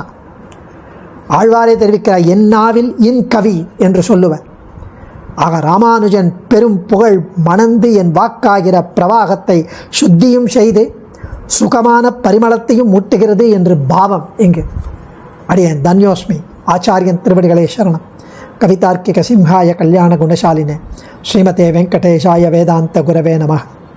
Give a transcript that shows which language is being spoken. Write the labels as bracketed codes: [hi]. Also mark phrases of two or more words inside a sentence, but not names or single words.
[ta] ஆழ்வாரே தெரிவிக்கிறார், என் நாவில் இன் கவி என்று சொல்லுவர். ஆக ராமானுஜன் பெரும் புகழ் மணந்து என் வாக்காகிற பிரவாகத்தை சுத்தியும் செய்து சுகமான பரிமளத்தையும் மூட்டுகிறது என்று பாவம். இங்கு அடியேன் தன்யோஸ்மி. ஆச்சாரியன் திருவடிகளே சரணம். [sa] कवितार्किक सिंहाय कल्याण गुणशालिने श्रीमते वेङ्कटेशाय वेदान्त गुरवे नमः.